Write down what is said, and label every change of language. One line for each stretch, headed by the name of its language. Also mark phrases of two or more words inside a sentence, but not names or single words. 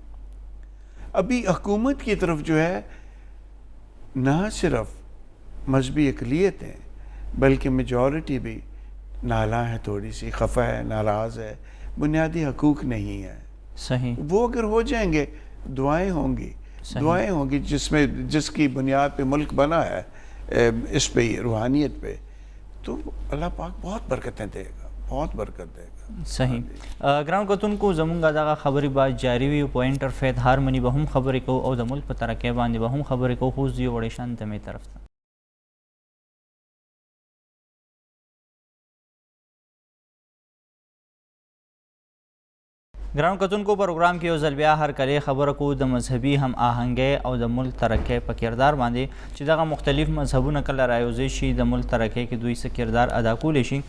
Urdu: ابھی حکومت کی طرف جو ہے نہ صرف مذہبی اقلیت ہے بلکہ میجورٹی بھی نالاں ہے، تھوڑی سی خفا ہے، ناراض ہے، بنیادی حقوق نہیں ہے. صحیح. وہ اگر ہو جائیں گے دعائیں ہوں گی، دعائیں ہوں گی جس کی بنیاد پہ ملک بنا ہے، اس پہ روحانیت پہ، تو اللہ پاک بہت برکتیں دے گا. بہت برکت دے گا. صحیح.
Pashto: ګران کتونکو زمونږ دغه خبرې به جاري وي. پوینټر فید هارمني به هم خبرې کوو او د ملک په ترقۍ باندې به هم خبرې کوو. خو زه یو وړې شانته مې طرف ته ګران کتونکو پروګرام کې یو ځل بیا هرکلی خبره کوو د مذهبي هم آهنګۍ او د ملک ترقۍ په کردار باندې چې دغه مختلف مذهبونه کله رايوځای شي د ملک ترقۍ کې دوی څه کردار ادا کولی شي.